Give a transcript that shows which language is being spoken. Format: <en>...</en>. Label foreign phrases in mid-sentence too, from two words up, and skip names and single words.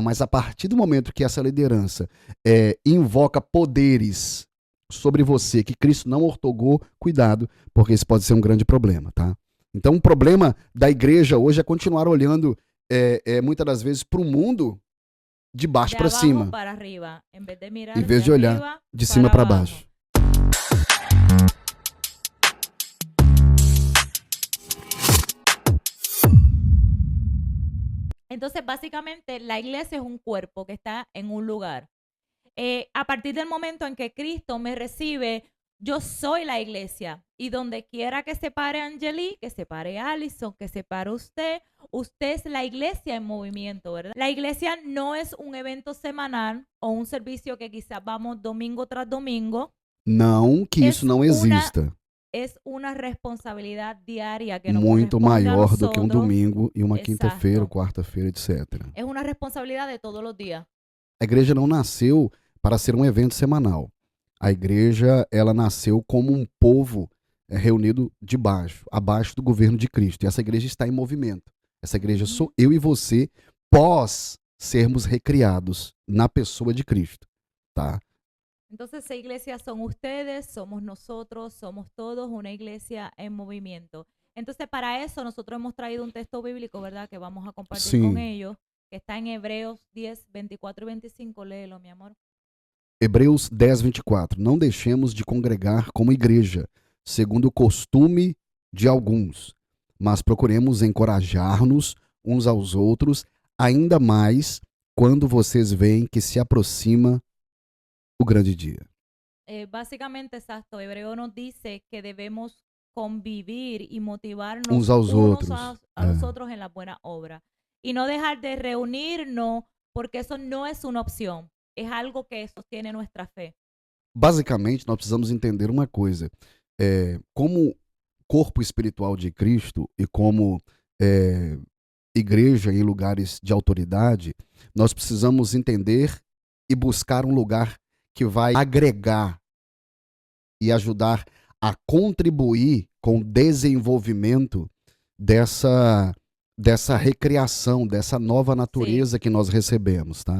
<pt>Mas a partir do momento que essa liderança invoca poderes sobre você que Cristo não ortogou, cuidado, porque isso pode ser um grande problema, tá? Então, o problema da igreja hoje é continuar olhando muitas das vezes para o mundo de baixo para cima, em vez de olhar de cima para baixo.</pt> <es>Entonces, básicamente, la iglesia es un cuerpo que está en un lugar. A partir del momento en que Cristo me recibe Yo soy la iglesia. Y donde quiera que se pare Angeli, que se pare Allison, que se pare usted, usted es la iglesia en movimiento, ¿verdad? La iglesia no es un evento semanal o un servicio que quizás vamos domingo tras domingo.</es> <pt>Não que isso não exista.</pt> <es>Es una responsabilidad diaria que nos</es> <pt>Muito</pt> <es>corresponde a</es> <pt>maior do que um</pt> <es>nosotros.</es> <pt>domingo e uma quinta-feira,</pt> <es>Exacto.</es> <pt>quarta-feira, etc.</pt> <es>Es una responsabilidad de todos los días.</es> <pt>A igreja não nasceu para ser um evento semanal. A igreja, ela nasceu como um povo reunido abaixo do governo de Cristo. E essa igreja está em movimento. Essa igreja sou eu e você, pós sermos recriados na pessoa de Cristo, tá?</pt> <es>Entonces, esa iglesia son ustedes, somos nosotros, somos todos una iglesia en movimiento. Entonces, para eso nosotros hemos traído un texto bíblico, ¿verdad? Que vamos a compartir con ellos, que está en Hebreos 10, 24 y 25. Léelo, mi amor.</es> <pt>Hebreus 10, 24. Não deixemos de congregar como igreja, segundo o costume de alguns, mas procuremos encorajar-nos uns aos outros, ainda mais quando vocês veem que se aproxima o grande dia.</pt> <es>Básicamente, exacto, Hebreo nos dice que debemos convivir y motivarnos</es> <pt>uns aos outros</pt> <es>a los otros en la buena obra. Y no dejar de reunirnos, porque eso no es una opción. Es algo que sostiene nuestra fe.</es> <pt>Basicamente, nós precisamos entender uma coisa. Como corpo espiritual de Cristo e como igreja em lugares de autoridade, nós precisamos entender e buscar um lugar que vai agregar e ajudar a contribuir com o desenvolvimento dessa recriação, dessa nova natureza que nós recebemos, tá?</pt>